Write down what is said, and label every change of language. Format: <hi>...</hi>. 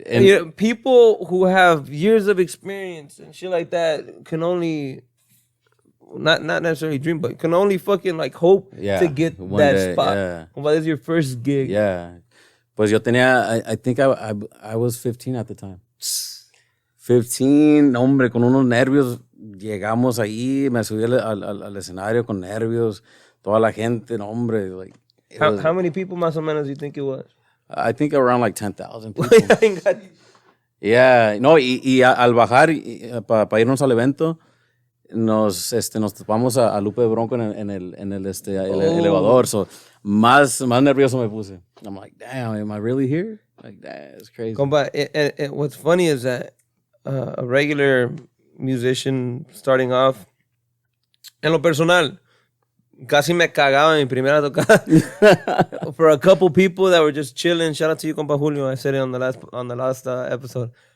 <en>And you know, people who have years of experience and shit like that can only, not necessarily dream, but can only fucking like hope to get that spot. Yeah. Compa, this is your first gig. Yeah.</en> <es>Pues yo tenía,</es> <en>I think I was 15 at the time.</en> <es>15, hombre, con unos nervios. Llegamos ahí, me subí al escenario con nervios. Toda la gente, hombre. Like,</es> <en>how many people</en> <es>más o menos</es> <en>do you think it was? I think around like 10,000 people.</en> <es>Yeah, no, y al bajar para irnos al evento, nos topamos a Lupe Bronco en el elevador. So, más nervioso me puse.</es> <en>I'm like, damn, am I really here? Like, that's crazy. Compa, and what's funny is that a regular musician starting off,</en> <es>en lo personal, Casi me cagaba en mi primera tocada.</es> <en>For a couple people that were just chilling. Shout out to you, compa Julio. I said it on the last episode.</en>